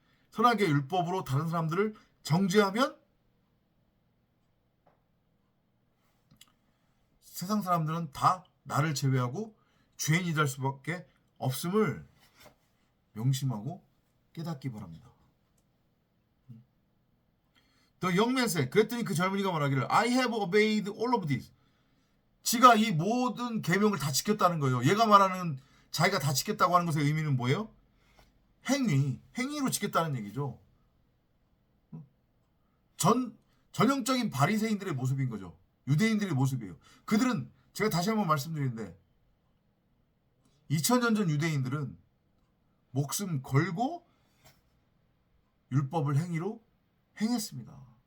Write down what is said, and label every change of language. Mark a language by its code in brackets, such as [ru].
[ko] 선악의 율법으로 다른 사람들을 정죄하면 세상 사람들은 다 나를 제외하고 죄인이 될 수밖에 없음을 명심하고 깨닫기 바랍니다. [en] The young man said, [ko] 그랬더니 그 젊은이가 말하기를 [en] I have obeyed all of this. [ko] 지가 이 모든 계명을 다 지켰다는 거예요. 얘가 말하는 자기가 다 지켰다고 하는 것의 의미는 뭐예요? 행위로 지켰다는 얘기죠. 전형적인 바리새인들의 모습인 거죠. 유대인들의 모습이에요. 그들은 제가 다시 한번 말씀드리는데 2000년 전 유대인들은 목숨 걸고 율법을 행위로 행했습니다.